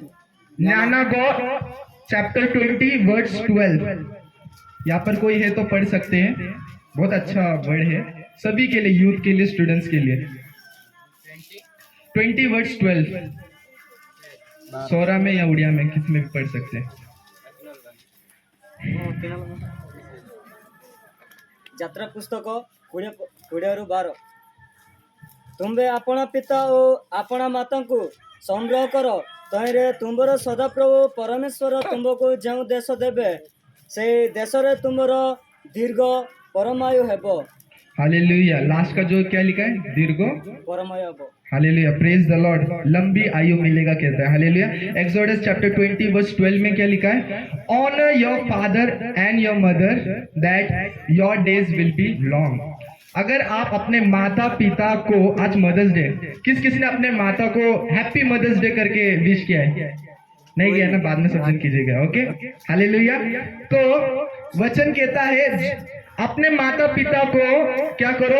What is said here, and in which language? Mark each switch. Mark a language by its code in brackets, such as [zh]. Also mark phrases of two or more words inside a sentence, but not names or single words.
[hi] ज्ञाना गो चैप्टर 20 वर्स 12। यहाँ पर कोई है तो पढ़ सकते हैं, बहुत अच्छा वर्ड है सभी के लिए, यूथ के लिए, स्टूडेंट्स के लिए। 20 वर्स 12 सोरा में या उड़िया में, किस में भी पढ़ सकते हैं। [or] ଯାତ୍ରା ପୁସ୍ତକ 20-12। ତୁମ୍ଭେ ଆପଣା ପିତା ଓ ଆପଣା ମାତାଙ୍କୁ ସଂଗ୍ରହ କର, ତହିଁରେ ତୁମ୍ଭର ସଦାପ୍ରଭୁ ପରମେଶ୍ୱର ତୁମ୍ଭକୁ ଯେଉଁ ଦେଶ ଦେବେ, ସେହି ଦେଶରେ ତୁମ୍ଭର ଦୀର୍ଘ ପରମାୟୁ ହେବ। [hi] हालेलुया, लास्ट का जो क्या लिखा है? [or] दीर्घ ପରମାୟୁ ହେବ। [hi] हालेलुया, [en] praise the Lord. [hi] लंबी आयु मिलेगा कहता है। हालेलुया। एक्सोडस चैप्टर 20 वर्स 12 में क्या लिखा है? [en] Honor your father and your mother that your days will be long. [hi] अगर आप अपने माता पिता को, आज [en] Mother's Day, [hi] किस किसी ने अपने माता को [en] happy Mother's Day [hi] करके विश किया है? नहीं किया ना? बाद में सब जन कीजिएगा, ओके। हालेलुया। तो वचन कहता है अपने माता पिता को क्या करो?